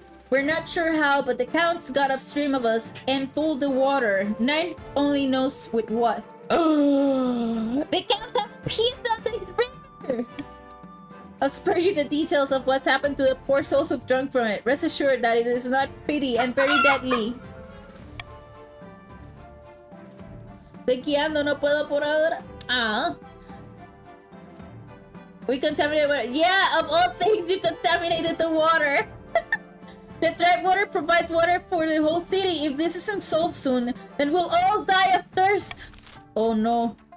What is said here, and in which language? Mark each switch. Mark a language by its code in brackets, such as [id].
[en] We're not sure how, but the counts got upstream of us and fooled the water. Nine only knows with what. The counts have peace on this river! I'll spare you the details of what's happened to the poor souls who've drunk from it. Rest assured that it is not pretty and very deadly. [es] Estoy guiando, no puedo por ahora. Ah. [en] We contaminated water. Yeah, of all things, you contaminated the water. The Treadwater provides water for the whole city. If this isn't solved soon, then we'll all die of thirst. Oh no.